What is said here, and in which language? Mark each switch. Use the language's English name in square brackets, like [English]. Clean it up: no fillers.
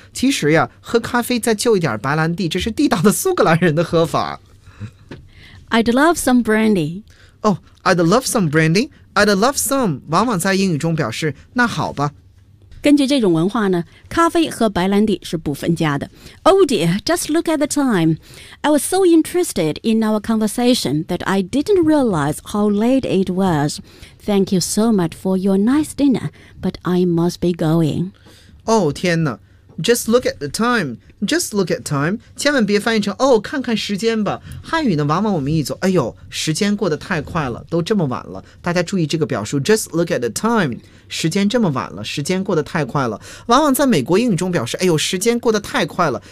[Chinese] 其实呀，喝咖啡再就一点白兰地，这是地道的苏格兰人的喝法。 [English] I'd love some brandy. Oh, I'd love some brandy. I'd love some. [Chinese] 往往在英语中表示那好吧。根据这种文化呢，咖啡和白兰地是不分家的。 [English] Oh dear, just look at the time. I was so interested in our conversation that I didn't realize how late it was. Thank you so much for your nice dinner, but I must be going. Oh, [Chinese] 天哪。 [English] Just look at the time. Just look at time. [Chinese] 千万别翻译成哦，看看时间吧。汉语呢，往往我们一走，哎呦，时间过得太快了，都这么晚了。大家注意这个表述 ， [English] Just look at the time. [Chinese] 时间这么晚了，时间过得太快了。往往在美国英语中表示，哎呦，时间过得太快了。